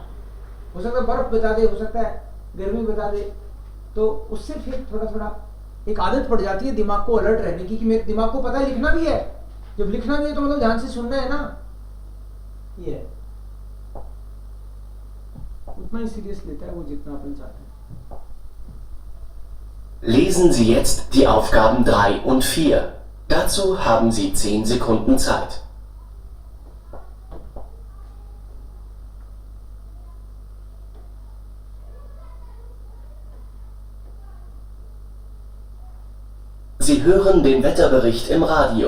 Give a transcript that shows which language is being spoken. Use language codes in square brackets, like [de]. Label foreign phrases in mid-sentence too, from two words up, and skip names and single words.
[hi] हो सकता है बर्फ बता दे, हो सकता है गर्मी बता दे, तो उससे फिर थोड़ा थोड़ा एक आदत पड़ जाती है दिमाग को अलर्ट रहने की, कि मेरे दिमाग को पता है लिखना भी है. जब लिखना भी है तो मतलब ध्यान से सुनना है ना. ये है, उतना ही सीरियस लेता है वो जितना अपन चाहते हैं. [de] Lesen Sie jetzt die Aufgaben 3 und 4. Dazu haben Sie 10 Sekunden Zeit. Sie hören den Wetterbericht im Radio.